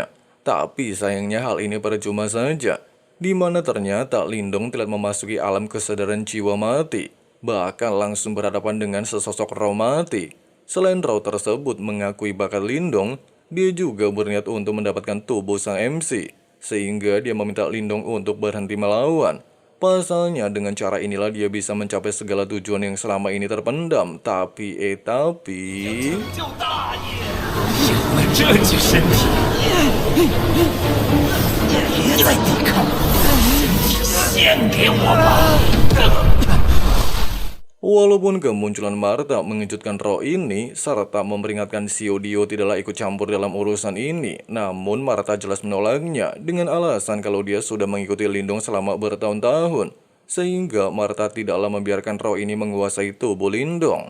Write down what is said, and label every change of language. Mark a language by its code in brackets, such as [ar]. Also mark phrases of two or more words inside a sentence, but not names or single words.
[id] Tapi sayangnya hal ini percuma saja, di mana ternyata Lindong telah memasuki alam kesadaran jiwa mati, bahkan langsung berhadapan dengan sesosok roh mati. Selain roh tersebut mengakui bakat Lindong, dia juga berniat untuk mendapatkan tubuh sang MC, sehingga dia meminta Lindong untuk berhenti melawan. Pasalnya dengan cara inilah dia bisa mencapai segala tujuan yang selama ini terpendam. Tapi [zh] 这具身体，别再抵抗了，身体献给我吧。 [id] Walaupun kemunculan Martha mengejutkan roh ini, serta memperingatkan Xiao tidaklah ikut campur dalam urusan ini, namun Martha jelas menolaknya dengan alasan kalau dia sudah mengikuti Lindong selama bertahun-tahun, sehingga Martha tidaklah membiarkan roh ini menguasai tubuh Lindong.